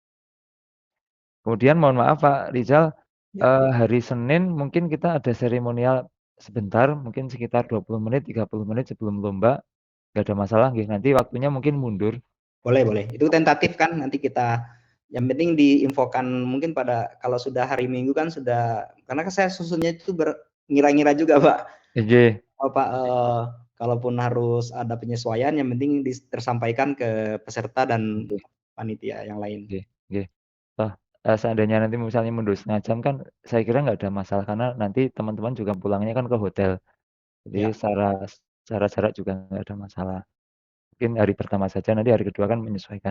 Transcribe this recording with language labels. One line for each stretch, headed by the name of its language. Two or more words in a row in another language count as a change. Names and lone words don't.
Indonesian: Kemudian mohon maaf Pak Rizal, hari Senin mungkin kita ada seremonial sebentar, mungkin sekitar 20 menit, 30 menit sebelum lomba, nggak ada masalah nggih, nanti waktunya mungkin mundur. Boleh, boleh. Itu tentatif kan, nanti kita yang penting diinfokan mungkin pada kalau sudah hari Minggu kan sudah, karena saya susunnya itu ngira-ngira juga Pak. Nggih. Pak, kalaupun harus ada penyesuaian yang penting tersampaikan ke peserta dan Nggih. panitia yang lain.
Javanese: Nggih, nggih.
Indonesian: Toh, seandainya nanti misalnya mundur setengah jam kan saya kira nggak ada masalah karena nanti teman-teman juga pulangnya kan ke hotel. Jadi Ya. secara jarak juga nggak ada masalah. Mungkin hari pertama saja, nanti hari kedua kan menyesuaikan.